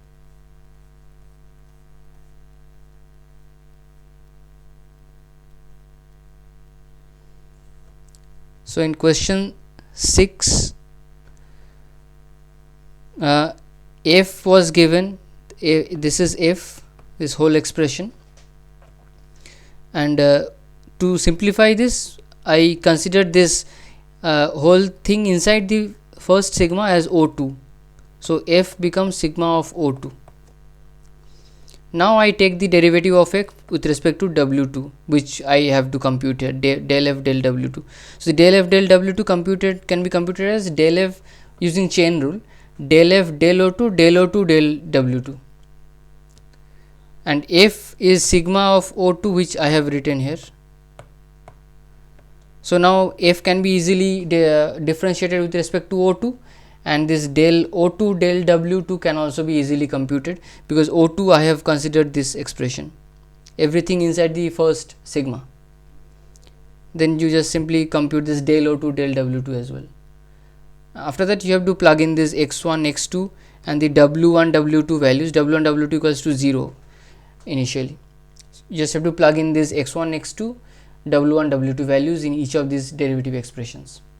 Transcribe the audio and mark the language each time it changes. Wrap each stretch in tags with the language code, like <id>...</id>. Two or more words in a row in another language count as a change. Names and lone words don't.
<en>So in question 6, f was given, this is f, this whole expression, and to simplify this, I considered this whole thing inside the first sigma as O2. So f becomes sigma of O2. Now I take the derivative of x with respect to W2, which I have to compute here, del f del W2. So the del f del W2 can be computed as del f using chain rule, del f del O2 del O2 del W2, and f is sigma of O2, which I have written here. So now f can be easily differentiated with respect to O2, and this del O2 del W2 can also be easily computed, because O2 I have considered this expression, everything inside the first sigma. Then you just simply compute this del O2 del W2 as well. After that, you have to plug in this x1 x2 and the W1 W2 values. W1 W2 equals to 0 initially. You just have to plug in this x1 x2 W1 W2 values in each of these derivative expressions.</en>